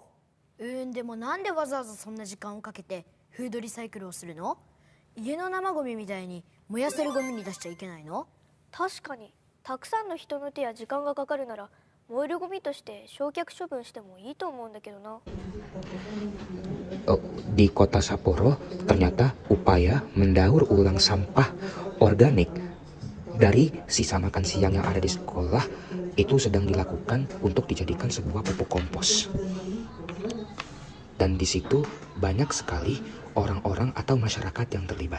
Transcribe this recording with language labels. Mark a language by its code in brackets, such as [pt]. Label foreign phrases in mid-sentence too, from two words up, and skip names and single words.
[ja] でもなんでわざわざそんな時間をかけてフードリサイクルをするの？家の生ゴミみたいに燃やせるゴミに出しちゃいけないの？確かに、たくさんの人の手や時間がかかるなら燃えるゴミとして焼却処分してもいいと思うんだけどな。 [id] Di kota Sapporo, ternyata upaya mendaur ulang sampah organik dari sisa makan siang yang ada di sekolah itu sedang dilakukan untuk dijadikan sebuah pupuk kompos. Dan di situ banyak sekali orang-orang atau masyarakat yang terlibat.